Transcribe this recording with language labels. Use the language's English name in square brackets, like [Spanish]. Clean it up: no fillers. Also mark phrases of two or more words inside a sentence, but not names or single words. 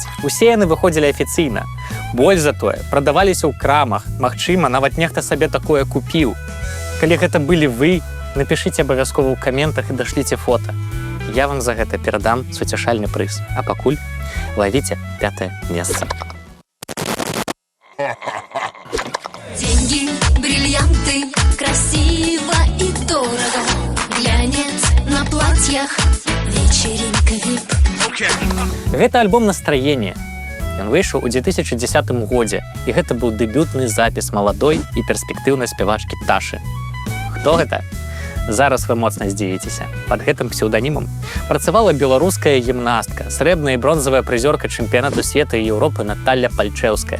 [Belarusian] Усе яны выходзілі афіцыйна. Больш за тое, прадаваліся ў крамах. Магчыма, нават нехта сабе такое купіў. Калі гэта былі вы, напішыце абавязкова ў каментах і дашліце фота. Я вам за гэта перадам суцяшальны прыз. А пакуль лавіце 5-е месца. [Russian] Деньги, бриллианты, красиво и дорого. Глянец на платьях, вечеринка VIP. [Belarusian] Гэта альбом «Настроение». Ён выйшаў у 2010 годзе, і гэта быў дэбютны запіс маладой і перспектыўнай спявачкі Ташы. Хто гэта? Зараз вы моцна здзівіцеся. Пад гэтым псеўданімам працавала беларуская гімнастка, срэбная і бронзавая прызёрка чэмпіянату свету і Еўропы Наталля Пальчэўская.